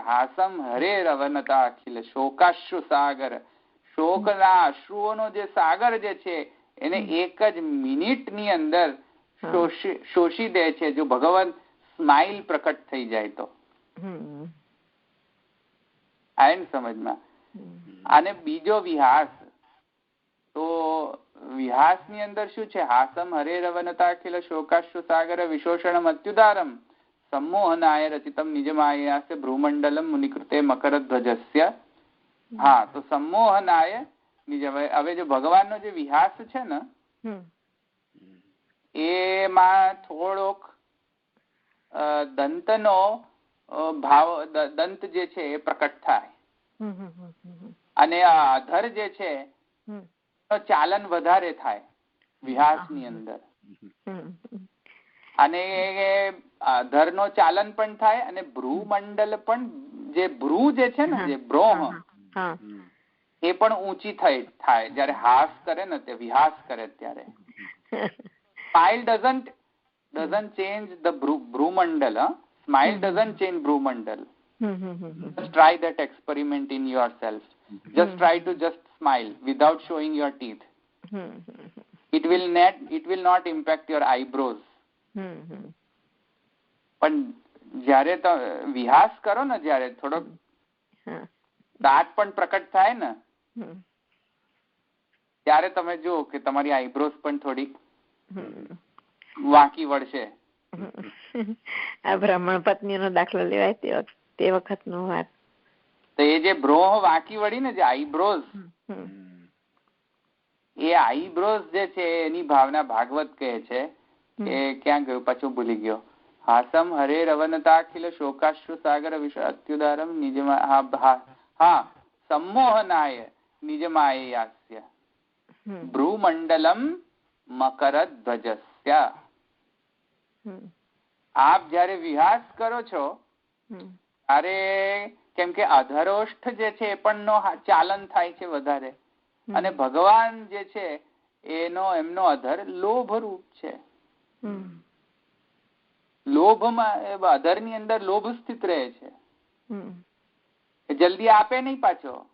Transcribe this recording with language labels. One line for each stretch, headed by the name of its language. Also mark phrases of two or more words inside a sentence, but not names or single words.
Sanskrit: हासम हरे रवनता अखिल शोकाश्रु सागर,
Gujarati: શોકના અશ્રુઓનો જે સાગર જે છે એને એક જ મિનિટની અંદર શોષી દે છે જો ભગવાન સ્માઇલ પ્રકટ થઈ જાય તો. આવે ને સમજમાં? અને બીજો વિહાસ, તો વિહાસની અંદર શું છે?
Sanskrit: हासम हरे रवनता अखिल शोकाश्रु सागर विशोषणम अत्युदारम सम्मोहनाय रचितम निजमाययास्य भ्रूमंडलम मुनिकृते मकरध्वजस्य.
Gujarati: હા, તો सम्मोहनाय નિજ, હવે જો ભગવાનનો જે વિહાસ છે ને એમાં થોડોક દંતનો ભાવ, દંત જે છે એ પ્રકટ થાય, અને અધર જે છે ચાલન વધારે થાય વિહાસની અંદર, અને અધરનો ચાલન પણ થાય, અને ભ્રૂમંડલ પણ, જે ભ્રૂ જે છે ને, જે બ્રોહ એ પણ ઊંચી થાય જયારે હાસ કરે ને, તે વિહાસ કરે ત્યારે.
English: Smile doesn't change the Bhrumandal. Smile doesn't change Bhrumandal. Just try that experiment in yourself. Just try to just smile without showing your teeth. It will not impact your eyebrows.
Gujarati: પણ જયારે વિહાસ કરો ને, જયારે થોડોક દાંત પણ પ્રકટ થાય ને, ત્યારે તમે જુઓ કે તમારી આઈબ્રોઝ પણ થોડી વાંકી વળશે. આ બ્રાહ્મણ પત્નીનો દાખલો લેવાય તે વખતનો વાત. તો એ જે બ્રોહ વાંકી વળી ને, જે આઈબ્રોઝ, એ આઈબ્રોઝ જે છે એની ભાવના ભાગવત કહે છે કે ક્યાં ગયું પાછું ભૂલી ગયો.
Sanskrit: हासम हरे रवनता अखिल शोकाश्रु सागर विश्व अत्युदारम निजमा, હા, सम्मोहनाय निजमाययास्य भ्रूमंडलम मकरध्वजस्य.
Gujarati: આપ જયારે વિહાસ કરો છો ત્યારે કેમ કે અધરોષ્ઠ જે છે એ પણ નો ચાલન થાય છે વધારે, અને ભગવાન જે છે એમનો અધર લોભ રૂપ છે. લોભમાં અધરની અંદર લોભ સ્થિત રહે છે, જલ્દી આપે નહીં પાછો.